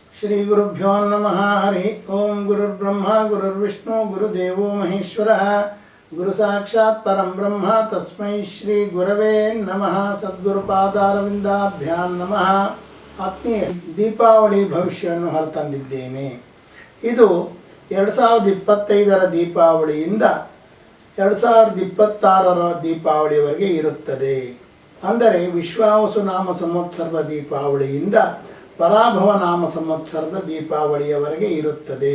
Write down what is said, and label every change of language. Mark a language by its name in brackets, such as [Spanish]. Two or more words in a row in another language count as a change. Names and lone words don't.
[Sanskrit] ಶ್ರೀ ಗುರುಭ್ಯೋ ನಮಃ. ಹರಿ ಓಂ. ಗುರುರ್ಬ್ರಹ್ಮ ಗುರುರ್ವಿಷ್ಣು ಗುರುದೇವೋ ಮಹೇಶ್ವರಃ. ಗುರು ಸಾಕ್ಷಾತ್ ಪರಂ ಬ್ರಹ್ಮ ತಸ್ಮೈ ಶ್ರೀ ಗುರವೇ ನಮಃ. ಸದ್ಗುರುಪಾದಾರವಿಂದಾಭ್ಯಾಂ ನಮಃ. [Kannada] ಆತ್ಮೀಯ, ದೀಪಾವಳಿ ಭವಿಷ್ಯವನ್ನು ಹೊರತಂದಿದ್ದೇನೆ. ಇದು 2025ರ ದೀಪಾವಳಿಯಿಂದ 2026ರ ದೀಪಾವಳಿಯವರೆಗೆ ಇರುತ್ತದೆ. ಅಂದರೆ ವಿಶ್ವಾವಸು ನಾಮ ಸಂವತ್ಸರದ ದೀಪಾವಳಿಯಿಂದ ಪರಾಭವ ನಾಮ ಸಂವತ್ಸರದ ದೀಪಾವಳಿಯವರೆಗೆ ಇರುತ್ತದೆ.